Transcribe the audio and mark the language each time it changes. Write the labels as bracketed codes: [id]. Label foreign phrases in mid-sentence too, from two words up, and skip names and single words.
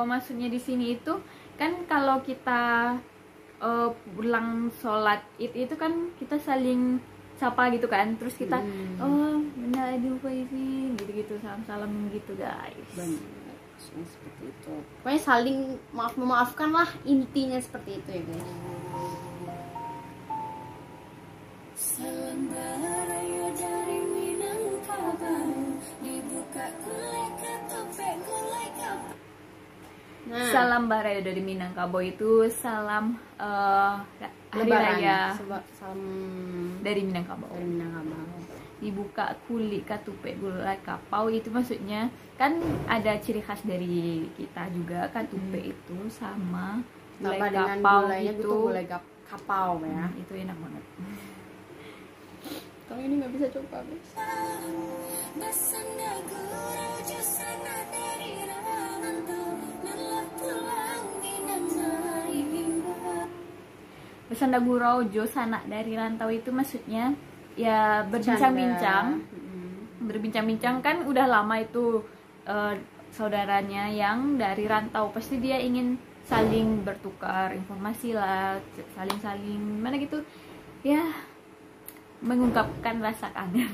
[id] Maksudnya di sini itu kan kalau kita pulang sholat itu kan kita saling sapa gitu kan, terus kita benar aduh sih gitu-gitu, salam-salam gitu guys. Benar, seperti itu. Pokoknya saling memaafkan lah, intinya seperti itu ya guys. [min] Salam barayo dari Minangkabau, dibuka gulai ketoprak gulai kapau. Salam barayo dari Minangkabau [id] itu salam hari raya salam dari Minangkabau. [min] Dibuka kulit katupe gulai kapau [id] itu maksudnya kan ada ciri khas dari kita juga, katupe itu sama gulai kapau itu gulai kapau ya. Itu enak banget. Kalau ini nggak bisa coba guys. [min] Bersanda gurau jo sanak dari rantau [id] itu maksudnya ya berbincang-bincang. Berbincang-bincang kan udah lama itu saudaranya yang dari rantau, pasti dia ingin saling bertukar informasi lah, saling mana gitu ya, mengungkapkan rasa kangen.